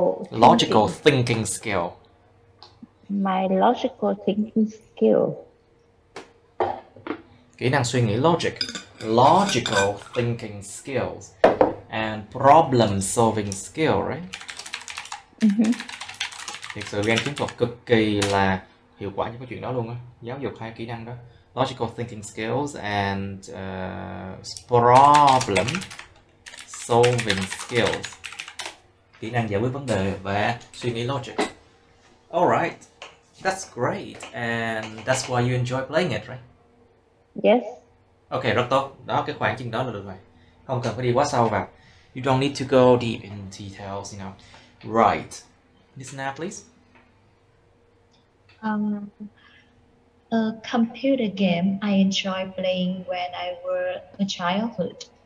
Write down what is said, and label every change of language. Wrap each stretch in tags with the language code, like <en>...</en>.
<en>logical thinking skill. My logical thinking skill.</en> <vi>Kỹ năng suy nghĩ</vi> <en>logical thinking skills and problem solving skill, right?</en> <vi>Thực sự game chiến thuật cực kỳ là hiệu quả trong cái chuyện đó luôn á. Giáo dục hai kỹ năng đó,</vi> <en>logical thinking skills and problem solving skills,</en> <vi>kỹ năng giải quyết vấn đề và suy nghĩ logic.</vi> <en>Alright, that's great, and that's why you enjoy playing it, right? Yes.</en> <vi>Ok, rất tốt. Đó, cái khoảng chừng đó là được rồi. Không cần phải đi quá sâu vào.</vi> <en>You don't need to go deep in details, you know. Right. Listen now, please. A computer game I enjoy playing when I was a childhood.</en>